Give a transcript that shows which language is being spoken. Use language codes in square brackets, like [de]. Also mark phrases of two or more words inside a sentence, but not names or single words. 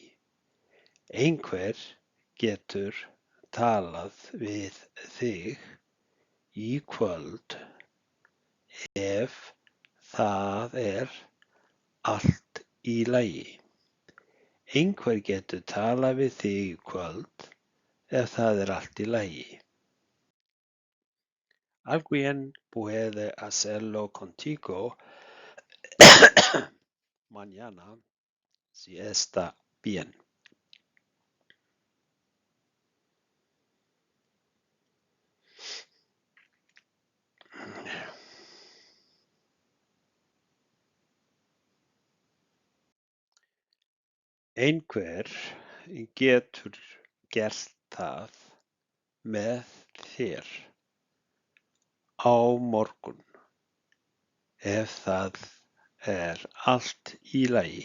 [is] Einhver getur talað við þig í kvöld ef það er allt í lagi. Einhver getur talað við þig í kvöld ef það er allt í lagi. [es] Alguien puede hacerlo contigo mañana si está bien. [is] Einhver getur gert það með þér á morgun ef það er allt í lagi.